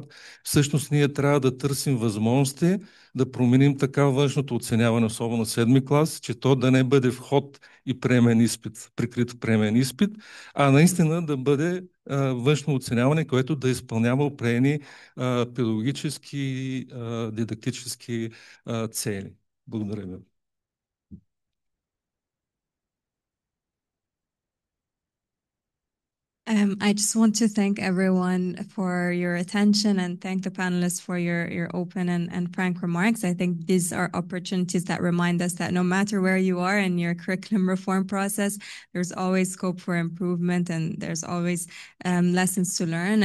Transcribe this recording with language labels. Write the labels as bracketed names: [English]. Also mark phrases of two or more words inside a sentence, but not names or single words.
[Bulgarian] Всъщност ние трябва да търсим възможности да променим така външното оценяване, особено 7-ми клас, че то да не бъде вход и приемен изпит, прикрит приемен изпит, а наистина да бъде външно оценяване, което да изпълнява определени педагогически, дидактически цели. Благодаря ви. [English] I just want to thank everyone for your attention and thank the panelists for your open and frank remarks. I think these are opportunities that remind us that no matter where you are in your curriculum reform process, there's always scope for improvement and there's always lessons to learn.